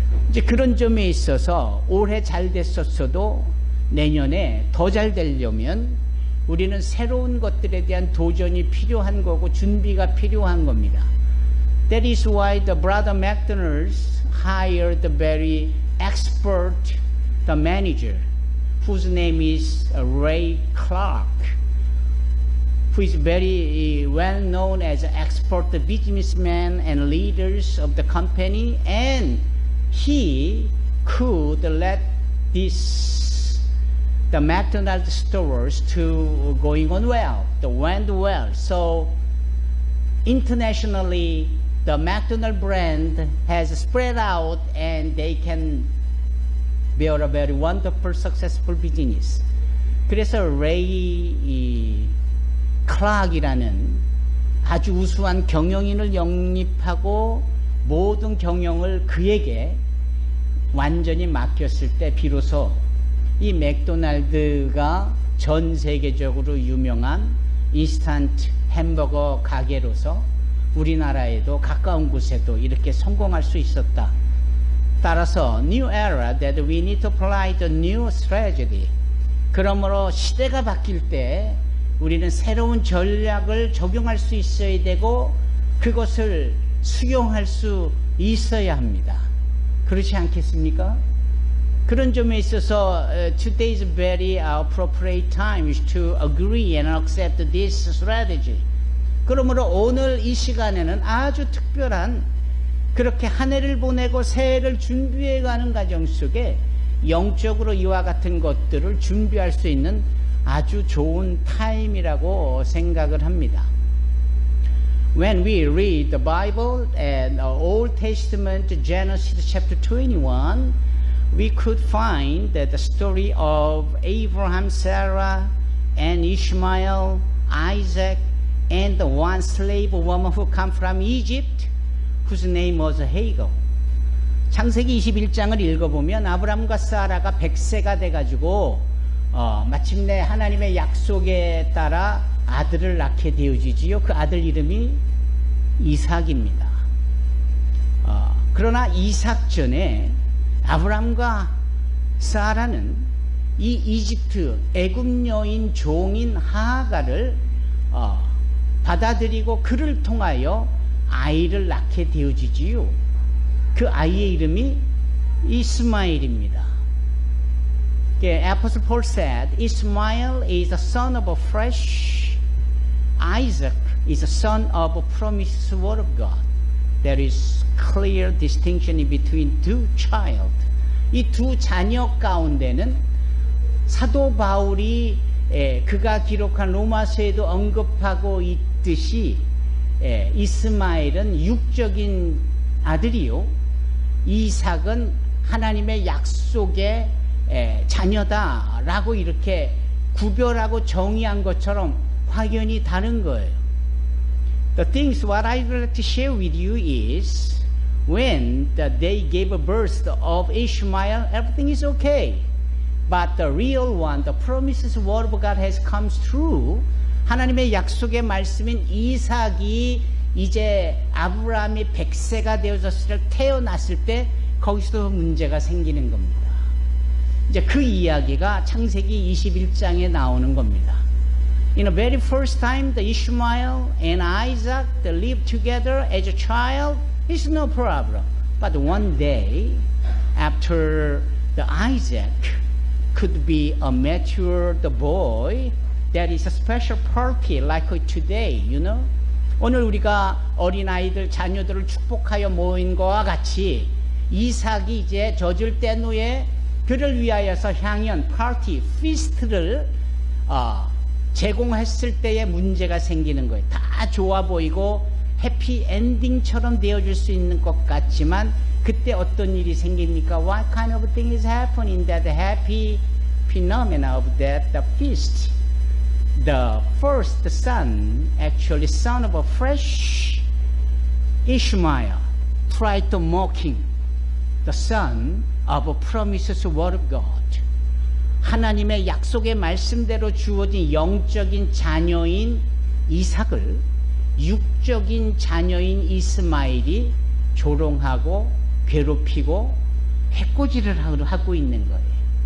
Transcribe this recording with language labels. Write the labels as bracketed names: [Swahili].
[Korean] 이제 그런 점에 있어서 올해 잘 됐었어도 내년에 더 잘 되려면 우리는 새로운 것들에 대한 도전이 필요한 거고 준비가 필요한 겁니다. [English] That is why the brother McDonald's hired the very expert, the manager, whose name is Ray Clark, who is very well known as an expert businessman and leaders of the company, and he could let the McDonald's stores to going on well, went well. So internationally, the McDonald's brand has spread out and they can build a very wonderful, successful business. [Korean] 그래서 레이 클락이라는 아주 우수한 경영인을 영입하고 모든 경영을 그에게 완전히 맡겼을 때 비로소 이 맥도날드가 전 세계적으로 유명한 인스턴트 햄버거 가게로서 우리나라에도 가까운 곳에도 이렇게 성공할 수 있었다. 따라서 [English] new era that we need to apply the new strategy. [Korean] 그러므로 시대가 바뀔 때 우리는 새로운 전략을 적용할 수 있어야 되고 그것을 수용할 수 있어야 합니다. 그렇지 않겠습니까? 그런 점에 있어서 [English] today is very appropriate time to agree and accept this strategy. [Korean] 그러므로 오늘 이 시간에는 아주 특별한 그렇게 한 해를 보내고 새해를 준비해가는 과정 속에 영적으로 이와 같은 것들을 준비할 수 있는 아주 좋은 타임이라고 생각을 합니다. [English] When we read the Bible and Old Testament, Genesis chapter 21, we could find that the story of Abraham, Sarah, and Ishmael, Isaac, and the one slave woman who come from Egypt, whose name was Hagar. [Korean] 창세기 21장을 읽어보면 아브람과 사라가 100세가 돼가지고 마침내 하나님의 약속에 따라 아들을 낳게 되어지지요. 그 아들 이름이 이삭입니다. 그러나 이삭 전에 아브람과 사라는 이 이집트 애굽 여인 종인 하가를 받아들이고 그를 통하여 아이를 낳게 되어지지요. 그 아이의 이름이 이스마엘입니다. [English] Apostle Paul said, Ismael is a son of a flesh, Isaac is a son of a promised word of God. There is clear distinction in between two child. [Korean] 이 두 자녀 가운데는 사도 바울이 그가 기록한 로마서에도 언급하고 있듯이 이스마엘은 육적인 아들이요, 이삭은 하나님의 약속의 자녀다라고 이렇게 구별하고 정의한 것처럼 확연히 다른 거예요. [English] The things what I would like to share with you is when they gave birth of Ishmael, everything is okay. But the real one, the promises word of God has come true. [Korean] 하나님의 약속의 말씀인 이삭이 이제 아브라함이 100세가 되어졌을 때 태어났을 때 거기서 문제가 생기는 겁니다. 이제 그 이야기가 창세기 21장에 나오는 겁니다. [English] In the very first time, the Ishmael and Isaac they lived together as a child, it's no problem. But one day, after the Isaac could be a matured boy, there is a special party like today, you know. [Korean] 오늘 우리가 어린아이들, 자녀들을 축복하여 모인 것과 같이 이삭이 이제 젖을 뗀 후에 그를 위하여서 향연, 파티, 피스트를 제공했을 때에 문제가 생기는 거예요. 다 좋아 보이고 해피 엔딩처럼 되어질 수 있는 것 같지만 그때 어떤 일이 생깁니까? [English] What kind of thing is happening in that happy phenomena of that the feast? The first son, actually son of a fresh Ishmael, tried to mocking the son of a promises word of God. [Korean] 하나님의 약속의 말씀대로 주어진 영적인 자녀인 이삭을 육적인 자녀인 이스마엘이 조롱하고 괴롭히고 해코지를 하고 있는 거예요.